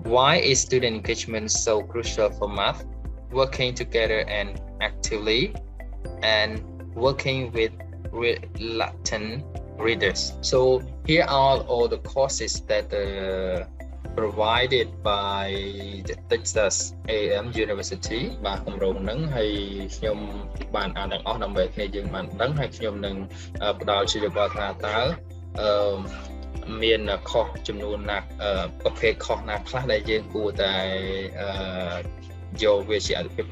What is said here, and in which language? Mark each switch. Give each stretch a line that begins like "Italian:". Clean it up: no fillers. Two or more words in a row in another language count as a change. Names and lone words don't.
English: Why is student engagement so crucial for math? Working together and actively, and working with reluctant readers. So here are all the courses that provided by the Texas A&M University
Khmer: បាទគម្រោងហ្នឹងហើយខ្ញុំបានអានទាំងអស់ដើម្បីគ្នាយើងបានដឹងហើយខ្ញុំនឹងផ្ដល់ជាយោបល់ថាតើមានខុសចំនួនណាប្រភេទខុសណាខ្លះដែលយើងគួរតែយកវាជាអាទិភាព